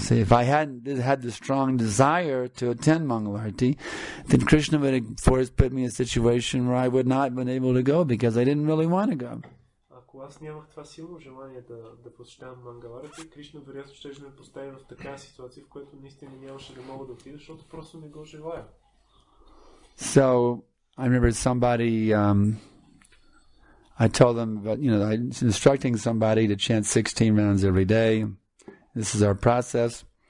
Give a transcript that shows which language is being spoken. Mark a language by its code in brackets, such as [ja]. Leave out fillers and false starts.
[en] You see, if I hadn't had the strong desire to attend Mangalarti, then Krishna would have put me in a situation where I would not have been able to go because I didn't really want to go. [bg] Ако аз нямах това силно желание да посещавам Мангаларти, Кришна вероятно ще ме постави в такава ситуация, в която наистина нямаше да мога да отида, защото просто не го желая. [en] So I remember somebody. I told them about, I was instructing somebody to chant 16 rounds every day. This is our process.